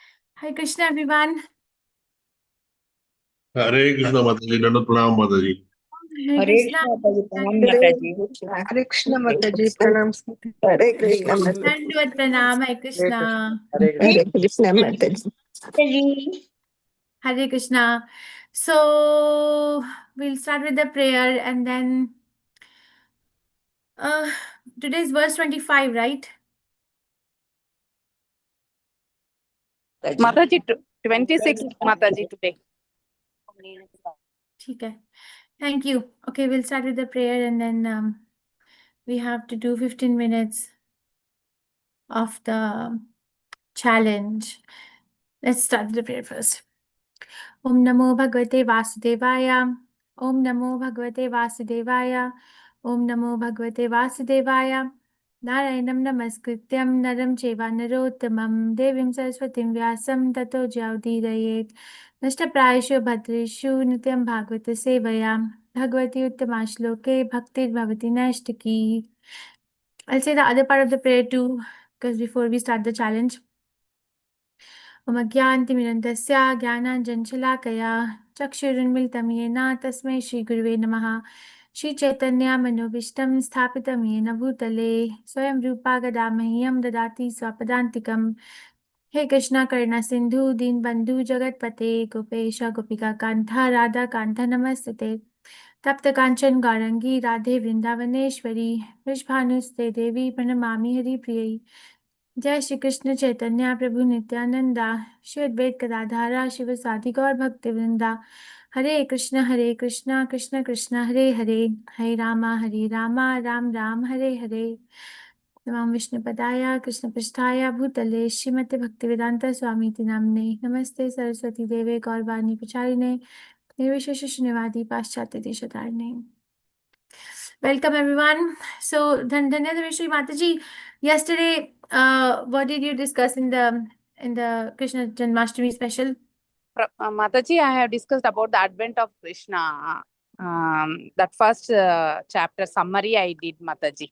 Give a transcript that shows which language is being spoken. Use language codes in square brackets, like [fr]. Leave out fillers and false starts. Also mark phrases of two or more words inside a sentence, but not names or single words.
[en] Hi Krishna, everyone. Hare Krishna Mataji, Nanda Pranam Mataji. Hare हरे Krishna. [hi] कृष्ण माता जी प्रणाम [en] Hare माता जी। Hare Krishna Mataji Pranam. Hare Krishna Mataji. Dandavat pranam. Hare Krishna. Hare Krishna Mataji. जी Hare Krishna. So we'll start with the prayer and then uh, today's verse 25, right? Mataji 26 Mataji today. Okay. Thank you. Okay, we'll start with the prayer and then we have to do 15 minutes of the challenge. Let's start the prayer first. [sa] ॐ नमो भगवते वासुदेवाय. ॐ नमो भगवते वासुदेवाय। ॐ नमो भगवते वासुदेवाय. नारायणम् नमस्कृत्यम् नरम् चैव नरोत्तमम् देवीम् सरस्वतीम् व्यासम् ततो ज्यौदीरयेत् नष्टप्रायेषु भद्रेषु नित्यम् भागवत सेवया भगवति उत्तम श्लोके भक्तिर् भवति नैष्ठिकी. [en] I'll say the other part of the prayer too, because before we start the challenge. [sa] मम ज्ञानतिमिरन्दस्य ज्ञानाञ्जनशलाकया चक्षुरुन्मिलितं येन तस्मै श्रीगुरुवे नमः श्रीचैतन्यमनोभीष्टं स्थापितं येन भूतले स्वयं रूपा गदा मह्यं ददाति स्वपदान्तिकं हे कृष्ण करुणा सिन्धु दीनबन्धु जगत्पते गोपेश गोपिकान्त राधाकान्त नमस्तुते तप्त काञ्चन गौरङ्गी राधे वृन्दावनेश्वरी वृषभानुस्ते देवी प्रणमामि हरिप्रियै जय श्री कृष्ण चैतन्य प्रभु नित्यानंदा श्री अद्वैत गदाधारा शिव साधि गौर भक्तिवृंदा हरे कृष्ण कृष्ण कृष्ण हरे हरे हरे रामा राम राम हरे हरे नमः विष्णुपदाय कृष्णपृष्ठाय भूतले श्रीमते भक्तिवेदांत स्वामी नाम्ने नमस्ते सरस्वती देवे गौरवाणी प्रचारिणे निर्विशेष शून्यवादी पाश्चात्य देशतारिणे [en] Welcome everyone. So Dhanyavad Shri Mataji. Yesterday, what did you discuss in the Krishna Janmashtami special? Mataji, I have discussed about the advent of Krishna. That first chapter summary I did, Mataji.